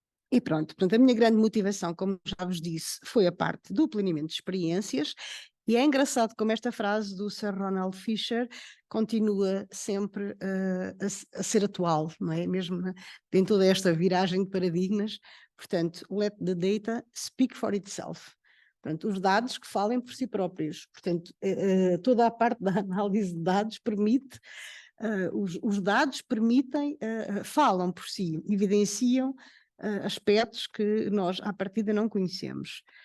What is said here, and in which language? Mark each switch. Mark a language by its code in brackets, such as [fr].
[pt] E pronto, portanto, a minha grande motivação, como já vos disse, foi a parte do planeamento de experiências, e é engraçado como esta frase do Sir Ronald Fisher continua sempre a ser atual, não é? Mesmo em toda esta viragem de paradigmas. [en] Portanto, let the data speak for itself. [pt] Portanto, os dados que falem por si próprios. Portanto, toda a parte da análise de dados permite, os dados permitem, falam por si, evidenciam aspectos que nós à partida não conhecemos.